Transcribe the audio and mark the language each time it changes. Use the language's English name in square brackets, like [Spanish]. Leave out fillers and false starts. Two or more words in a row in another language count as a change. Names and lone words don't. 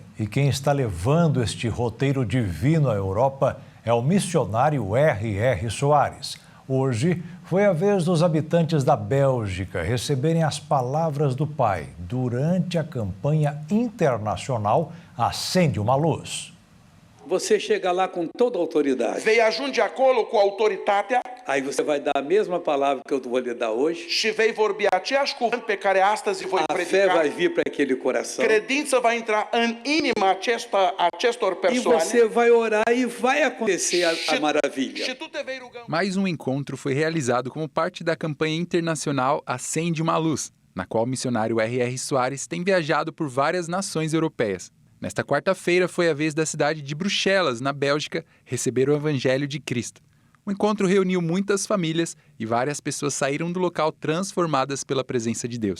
[Portuguese] E quem está levando este roteiro divino à Europa é o missionário R.R. Soares. Hoje foi a vez dos habitantes da Bélgica receberem as palavras do Pai durante a campanha internacional Acende uma Luz. Você chega lá com toda a autoridade. [Romanian] Vei ajunge acolo cu autoritatea. [Portuguese] Aí você vai dar a mesma palavra que eu vou lhe dar hoje. [Romanian] Și vei vorbi aceeași cuvânt pe care astăzi voi predica. [Portuguese] A fé vai vir para aquele coração. [Romanian] Credința va intra în inima acestor persoane. [Portuguese] E você vai orar e vai acontecer a maravilha. [Romanian] Și tu te vei ruga. [Portuguese] Mais um encontro foi realizado como parte da campanha internacional Acende uma Luz, na qual o missionário R.R. Soares tem viajado por várias nações europeias. Nesta quarta-feira foi a vez da cidade de Bruxelas, na Bélgica, receber o Evangelho de Cristo. O encontro reuniu muitas famílias e várias pessoas saíram do local transformadas pela presença de Deus.